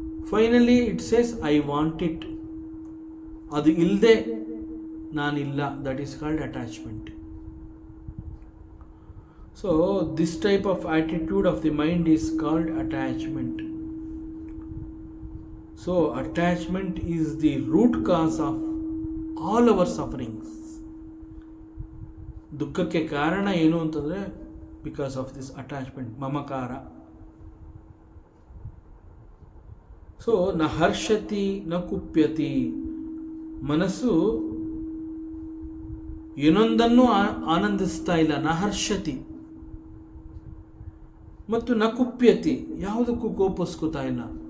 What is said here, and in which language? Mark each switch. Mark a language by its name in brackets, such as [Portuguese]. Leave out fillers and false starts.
[English] Finally it says I want it. [Kannada] ಅದು ಇಲ್ಲದೆ ನಾನಿಲ್ಲ, [English] That is called attachment. So this type of attitude of the mind is called attachment. So attachment is the root cause of all our sufferings. [Kannada] ದುಃಖಕ್ಕೆ ಕಾರಣ ಏನು ಅಂತಂದರೆ [English] because of this attachment, [Kannada] ಮಮಕಾರ. So [Sanskrit] ನ ಹರ್ಷತಿ ನ ಕುಪ್ಯತಿ. [Kannada] ಮನಸ್ಸು ಏನೊಂದನ್ನು ಆನಂದಿಸ್ತಾ ಇಲ್ಲ, ನ ಹರ್ಷತಿ, ಮತ್ತು ನ ಕುಪ್ಯತಿ, ಯಾವುದಕ್ಕೂ ಕೋಪಿಸ್ಕೋತಾ ಇಲ್ಲ.